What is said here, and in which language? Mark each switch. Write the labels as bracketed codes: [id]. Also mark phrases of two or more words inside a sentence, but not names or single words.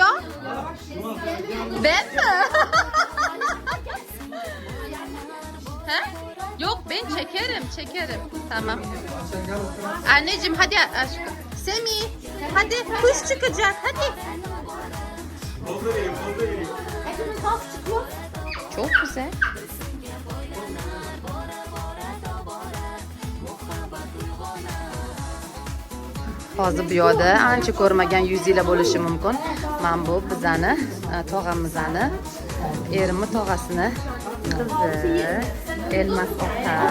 [tr] Ben mi? He? Yok, ben çekerim. Tamam. Anneciğim hadi aşkım. Semih, hadi kuş çıkacak, hadi. Çok güzel. [uz] Hozir bu yoqda ancha ko'rmagan yuzinglar bo'lishi mumkin. Mana bu bizani tog'amizni, erimni tog'asini qizi Elmas opa.